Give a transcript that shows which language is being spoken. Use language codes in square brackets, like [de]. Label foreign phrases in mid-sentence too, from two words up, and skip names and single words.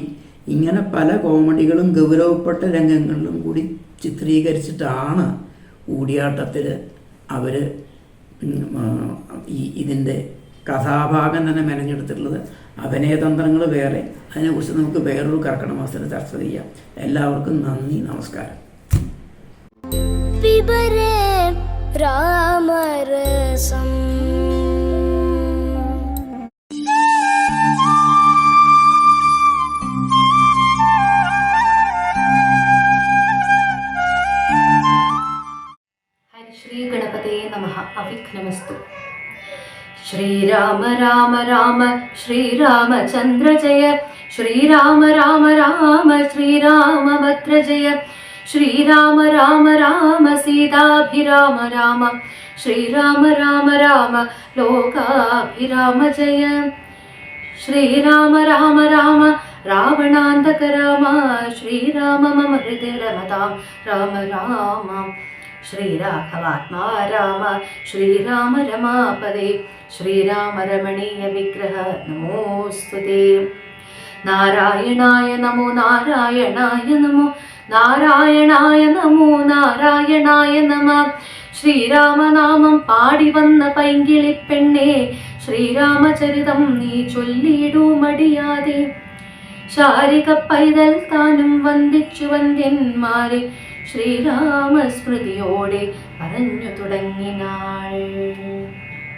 [ml] ഇങ്ങനെ പല കോമഡികളും ഗൗരവപ്പെട്ട രംഗങ്ങളിലും കൂടി ചിത്രീകരിച്ചിട്ടാണ് കൂടിയാട്ടത്തിൽ അവർ ഇതിൻ്റെ കഥാഭാഗം തന്നെ മെനഞ്ഞെടുത്തിട്ടുള്ളത്. അഭിനയതന്ത്രങ്ങൾ വേറെ, അതിനെക്കുറിച്ച് നമുക്ക് വേറൊരു കർക്കിടക മാസത്തിൽ ചർച്ച ചെയ്യാം. എല്ലാവർക്കും നന്ദി, നമസ്കാരം. [sa] पिबरे रामरसम् श्री गणपते नमः। अविघ्नमस्तु। श्रीराम राम राम श्रीरामचंद्र जय, श्रीराम राम राम श्रीरामभद्र जय, श्रीराम राम राम सीताभिराम राम, श्रीराम राम राम लोकाभिराम जय, श्रीराम राम राम रावणान्तक राम, श्रीराम मम हृदय रमतां राम राम, श्रीराघवात्मा राम, श्रीराम रमापदे, श्रीराम रमणीय विग्रह नमोस्तुते। नारायणाय नमो नारायणाय नमो नारायणाय नमो नारायणाय नम. [ml] ശ്രീരാമനാമം പാടി വന്ന പൈങ്കിളിപ്പെണ്ണേ, ശ്രീരാമചരിതം നീ ചൊല്ലിയിടൂ മടിയാതെ. ശാരിക പൈതൽ താനും വന്ദിച്ചു വന്ദ്യന്മാരെ, ശ്രീരാമസ്മൃതിയോടെ പറഞ്ഞു തുടങ്ങിനാൾ.